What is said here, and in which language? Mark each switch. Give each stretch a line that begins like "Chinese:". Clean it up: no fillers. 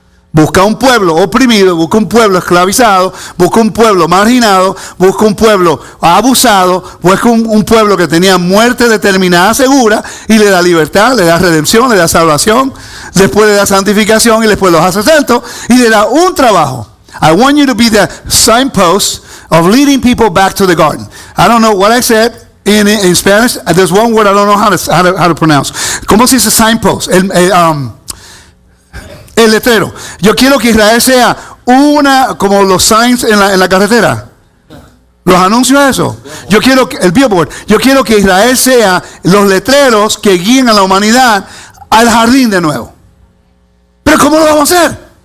Spanish: Busca un pueblo oprimido, busca un pueblo esclavizado, busca un pueblo marginado, busca un pueblo abusado, busca un pueblo que tenía muerte determinada segura y le da libertad, le da redención, le da salvación, después le da santificación y después los hace santos y le da un trabajo.
English: I want you to be the signpost of leading people back to the garden. I don't know what I said in Spanish. There's one word I don't know how to pronounce.
Spanish: ¿Cómo se dice signpost? El letrero. Yo quiero que Israel sea como los signs en la carretera. Los anuncios de eso. Yo quiero el billboard. Yo quiero que Israel sea los letreros que guíen a la humanidad al jardín de nuevo. Pero ¿cómo lo vamos a hacer?